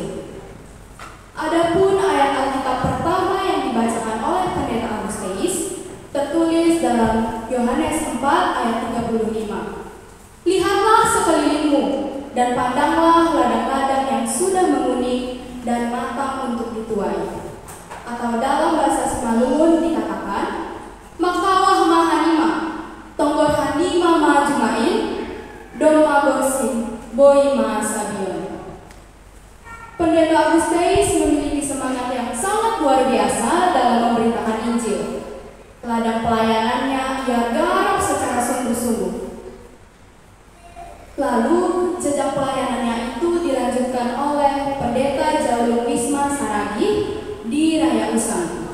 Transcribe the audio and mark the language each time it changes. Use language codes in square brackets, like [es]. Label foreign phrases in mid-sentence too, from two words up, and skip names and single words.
[id] Adapun ayat Alkitab pertama yang dibacakan oleh Pendeta Augustinus tertulis dalam Yohanes 4 ayat 35. Lihatlah sekelilingmu dan pandanglah ladang-ladang yang sudah menguning dan matang untuk dituai. Atau dalam bahasa Simalungun dikatakan, [bts] Makawah mahanima, tonggor hanima majumain, doma gorsin, boy maasabion. [id] Pendeta Augustinus memiliki semangat yang sangat luar biasa dalam memberitakan Injil. Ladang pelayanannya ia garap secara sungguh-sungguh. Lalu jejak pelayanannya itu dilanjutkan oleh Pendeta Jaulung Wisma Saragi di Raya Usang.